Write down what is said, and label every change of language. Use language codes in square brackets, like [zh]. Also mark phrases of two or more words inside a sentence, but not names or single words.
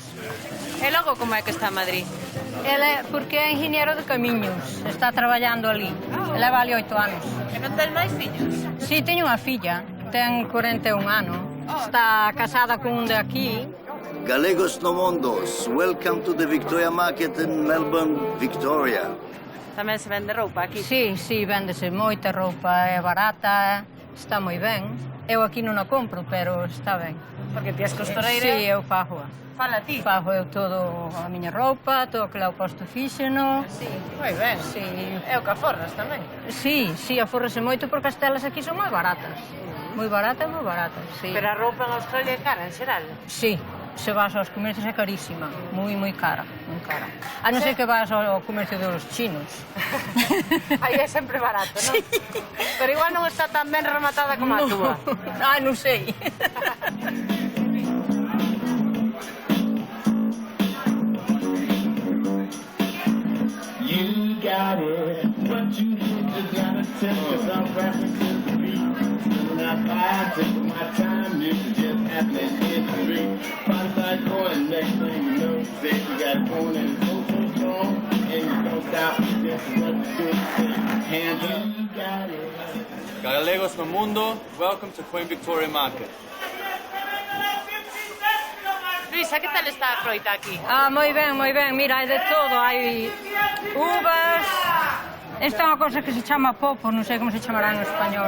[gl] E logo como é que está Madrid? Ele, porque é ingeniero de camiños, está traballando ali, leva ali 8 anos. E non ten máis fillos? Si, teño unha filla, ten 41 anos, está casada con un de aquí. Galegos no Mondos, [en] welcome to the Victoria Market in Melbourne, Victoria. [gl] Tamén se vende roupa aquí? Sí, sí, véndese moita roupa, é barata, está moi ben. Eu aquí non a compro, pero está ben. Porque ti és costureira? Sí, eu fajo. Fala ti? Fajo eu todo a miña roupa, todo o que lá posto fíxeno. Sí, moi ben. Sí. E o que aforras tamén? Sí, sí, aforrase moito porque as telas aquí son moi baratas. Moi baratas, sí. Pero a roupa en Australia é cara, en xeral? Sí, se vas aos comercios é carísima, moi cara, moi cara. A non ser que vas ao comercio dos chinos. Aí é sempre barato, non? Sí. Pero igual non está tan ben rematada como a túa. Ah, non sei. [en] You got it, what you need, you gotta tell yourself rapping to the beat. When I buy, taking my time, this is just happening in the street. Find side going, next thing you know, say you got it going and it's so strong, and you don't stop, just what you do, hands up. You got it. [gl] Galegos no Mundo, [en] welcome to Queen Victoria Market. [gl] Luísa, que tal está a froita aquí? Ah, moi ben, mira, hai de todo, hai uvas. Esta é unha cosa que se chama popo, non sei como se chamará en español.